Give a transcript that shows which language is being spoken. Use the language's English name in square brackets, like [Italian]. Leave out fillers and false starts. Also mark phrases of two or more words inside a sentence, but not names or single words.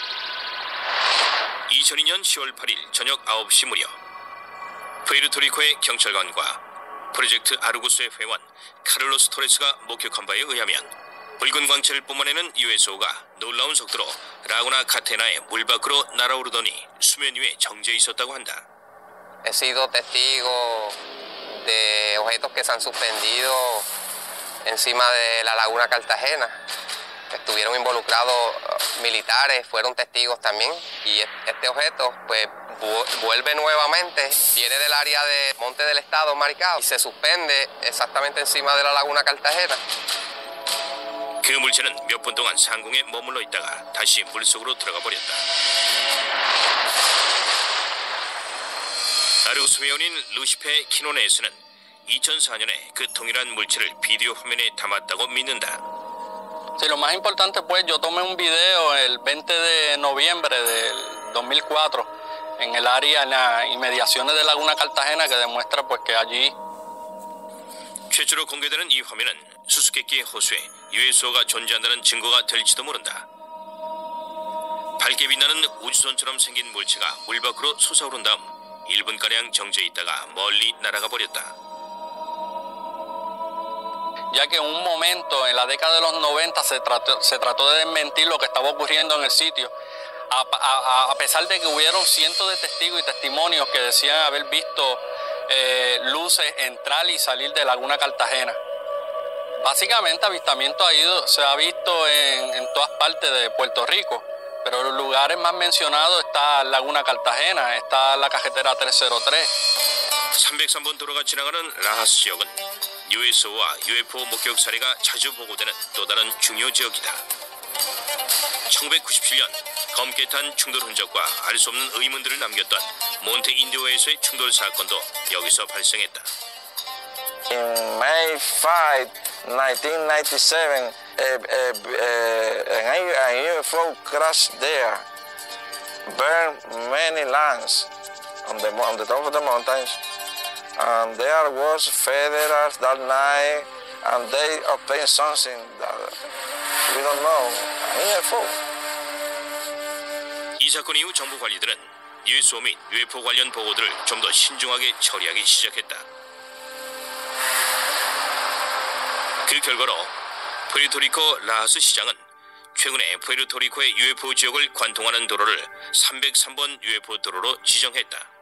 [Korean] 2002년 10월 8일 저녁 9시 무렵 푸에르토리코의 경찰관과 프로젝트 아르고스의 회원 카를로스 토레스가 목격한 바에 의하면 붉은 광채를 뿜어내는 USO가 놀라운 속도로 라구나 카테나의 물 밖으로 날아오르더니 수면 위에 정지해 있었다고 한다. [Spanish] He sido testigo de objetos que se han suspendido encima de la Laguna Cartagena. Estuvieron involucrados militares, fueron testigos también, y este objeto pues vuelve nuevamente, viene del área de Monte del Estado, Maricao, y se suspende exactamente encima de la Laguna Cartagena. [Korean] 그 물체는 몇 분 동안 상공에 머물러 있다가 다시 물속으로 들어가 버렸다. 아르고스 회원인 루시페 키노네스는 2004년에 그 동일한 물체를 비디오 화면에 담았다고 믿는다. [Spanish] Sí, lo más importante pues yo tomé un video el 20 de noviembre del 2004 en el área, en las inmediaciones de Laguna Cartagena, que demuestra pues que allí [Korean] 최초로 공개되는 이 화면은 수수께끼의 호수에 USO가 존재한다는 증거가 될지도 모른다. 밝게 빛나는 우주선처럼 생긴 물체가 물 밖으로 솟아오른 다음 1분가량 정지해 있다가 멀리 날아가 버렸다. [Spanish] ya que en un momento en la década de los 90 se trató de desmentir lo que estaba ocurriendo en el sitio, a pesar de que hubieron cientos de testigos y testimonios que decían haber visto luces entrar y salir de Laguna Cartagena. Básicamente avistamiento se ha visto en todas partes de Puerto Rico, pero los lugares más mencionados está Laguna Cartagena, está la carretera 303. [Korean] 303번 도로가 지나가는 라하스 지역은 USO와 UFO 목격 사례가 자주 보고되는 또 다른 중요 지역이다. 1997년 검게 탄 충돌 흔적과 알 수 없는 의문들을 남겼던 몬테 인디오에서의 충돌 사건도 여기서 발생했다. [English] In May 5, 1997, a UFO crashed there, burned many lands on the top of the mountains, and there was federals that night, and they obtained something that we don't know, a UFO. [Korean] 이 사건 이후 정부 관리들은 USO 및 UFO 관련 보고들을 좀 더 신중하게 처리하기 시작했다. 그 결과로 푸에르토리코 라하스 시장은 최근에 푸에르토리코의 UFO 지역을 관통하는 도로를 303번 UFO 도로로 지정했다.